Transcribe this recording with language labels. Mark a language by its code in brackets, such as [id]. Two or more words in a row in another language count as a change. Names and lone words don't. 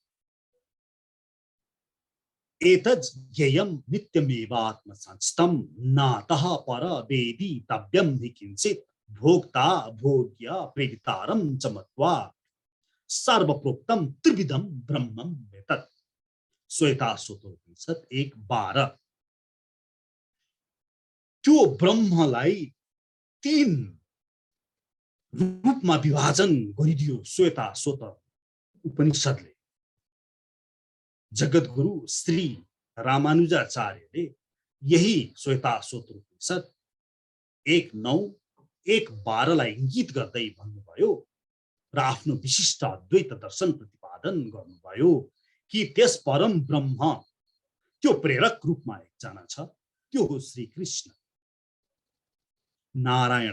[sa] एतद् ज्ञेयं नित्यमेवात्मसंस्थं नातः पर वेदी तव्यं हि किंचित् भोक्ता भोग्य प्रेरितारं च मत्वा सर्वप्रोक्तं त्रिविधं ब्रह्मं एतत्। श्वेताश्वतर उपनिषद 1:12। [ne] त्यो ब्रह्मलाई 3 रूपमा विभाजन गरिदियो श्वेताश्वतर उपनिषदले। जगद्गुरु श्री रामानुजाचार्यले यही श्वेताश्वतर उपनिषद 1:9 1:12 इंगित गर्दै भन्नुभयो र आफ्नो विशिष्ट अद्वैत दर्शन प्रतिपादन गर्नुभयो कि त्यस परम ब्रह्म त्यो प्रेरक रूपमा एकजना छ, त्यो हो श्री कृष्ण नारायण।